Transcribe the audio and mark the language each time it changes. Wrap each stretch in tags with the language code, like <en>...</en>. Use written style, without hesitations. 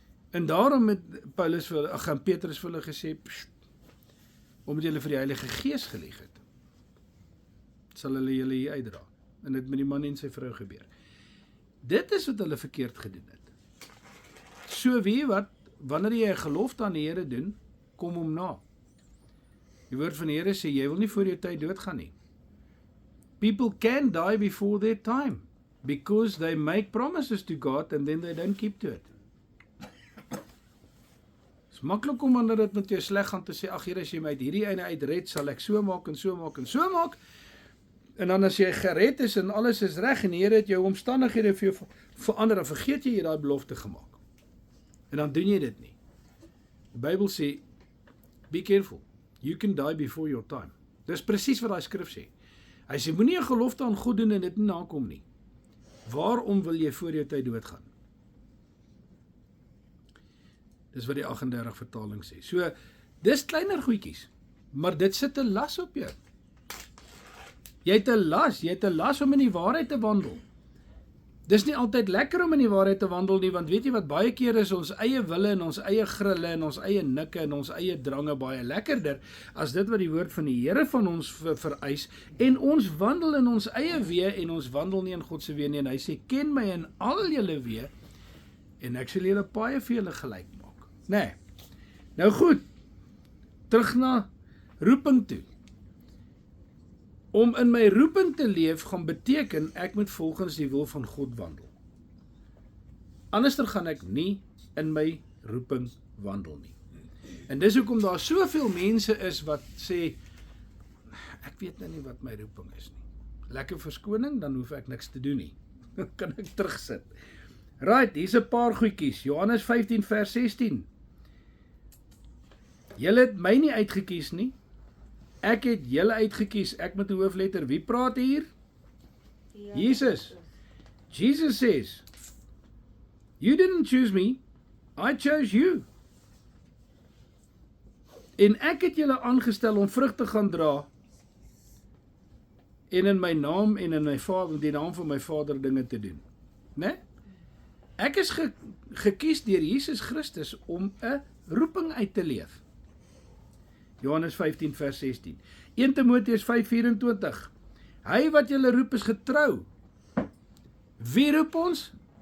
<af>En daarom het Petrus vir hulle gesê, omdat julle vir die Heilige Gees gelieg het, sal hulle julle hier uitdra. En dit met die man en sy vrou gebeur. Dit is wat hulle verkeerd gedoen het. So weet wat, wanneer jy 'n gelofte aan die Here doen, kom hom na. Die woord van die Here sê, jy wil nie voor jou tyd doodgaan nie.</af> <en>People can die before their time, because they make promises to God and then they don't keep to it.</en> <af>Het is maklik om wanneer dit met jou sleg gaan te sê, ag Here, as jy my uit hierdie ene uitred, sal ek so maak en so maak en so maak. En dan as jy gered is en alles is reg en die Here het jou omstandighede vir jou verander, dan vergeet jy daai belofte gemaak. En dan doen jy dit nie. Die Bybel sê,</af> <en>be careful, you can die before your time.</en> <af>Dis presies wat daai skrif sê. Hy sê, moenie 'n gelofte aan God doen en dit nie nakom nie. Waarom wil jy voor jou tyd doodgaan? Dis wat die 38 vertaling sê. So, dis kleiner goedjies, maar dit sit 'n las op jou. Jy het 'n las om in die waarheid te wandel. Dis nie altyd lekker om in die waarheid te wandel nie, want weet jy wat, baie keer is ons eie wille en ons eie grille en ons eie nikke en ons eie drange baie lekkerder as dit wat die woord van die Here van ons vereis, en ons wandel in ons eie weë en ons wandel nie in God se weë nie, en hy sê, ken my in al julle weë en ek sal julle paaie vir julle gelyk maak. Nee. Nou goed, terug na roeping toe. Om in my roeping te leef gaan beteken, ek moet volgens die wil van God wandel. Anderster gaan ek nie in my roeping wandel nie. En dis hoekom daar soveel mense is wat sê, ek weet nou nie wat my roeping is nie. Lekker verskoning, dan hoef ek niks te doen nie. Dan kan ek terugsit. Right, hier's 'n paar goedjies. Johannes 15 vers 16. Julle het my nie uitgekies nie. Ek het julle uitgekies, ek met 'n hoofletter. Wie praat hier? Jesus.</af> <en>Jesus says, you didn't choose me, I chose you.</en> <af>En ek het julle aangestel om vrug te gaan dra, en in my naam en in die naam van my Vader dinge te doen. Né? Ek is gekies deur Jesus Christus om 'n roeping uit te leef. Johannes 15 vers 16. 1 Timoteus 5:24. Hy wat julle roep is getrou. Wie roep ons?</af>